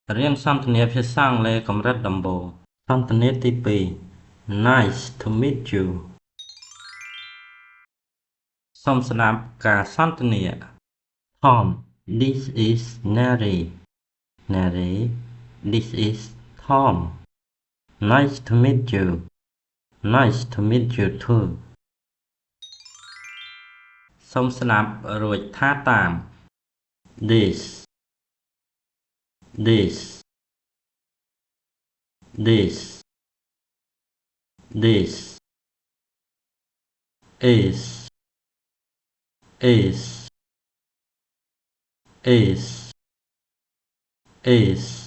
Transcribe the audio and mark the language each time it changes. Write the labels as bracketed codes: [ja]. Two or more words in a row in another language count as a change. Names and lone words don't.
[km] រៀនសន្ទនាភាសាអង់គ្លេសកម្រិតដំបូងសន្ទនាទី2 [en] Nice to meet you [km] សូមស្ដាប់ការសន្ទនា [en] Tom this is Neri Neri this is Tom Nice to meet you Nice to meet you too [km] សូមស្ដាប់រួចថាតាម [en] This This This This is is is is